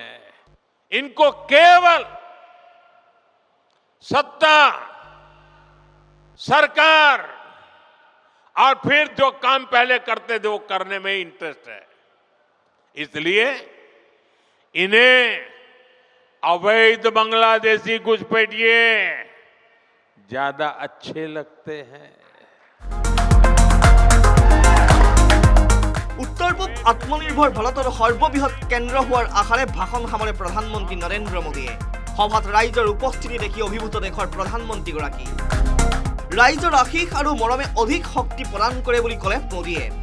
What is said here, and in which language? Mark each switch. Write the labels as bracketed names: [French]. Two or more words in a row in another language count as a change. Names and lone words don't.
[Hindi] इनको केवल सत्ता, सरकार और फिर जो काम पहले करते थे वो करने में इंटरेस्ट है। इसलिए इन्हें अवैध बांग्लादेशी घुसपैठिए ज्यादा अच्छे लगते हैं। [Assamese] উত্তৰ পূব আত্মনিৰ্ভৰ ভাৰতৰ সৰ্ববৃহৎ কেন্দ্ৰ হোৱাৰ আশাৰে ভাষণ সামৰে প্ৰধানমন্ত্ৰী নৰেন্দ্ৰ মোদীয়ে। সভাত ৰাইজৰ উপস্থিতি দেখি অভিভূত দেশৰ প্ৰধানমন্ত্ৰীগৰাকী। ৰাইজৰ আশীষ আৰু মৰমে অধিক শক্তি প্ৰদান কৰে বুলি ক'লে মোদীয়ে।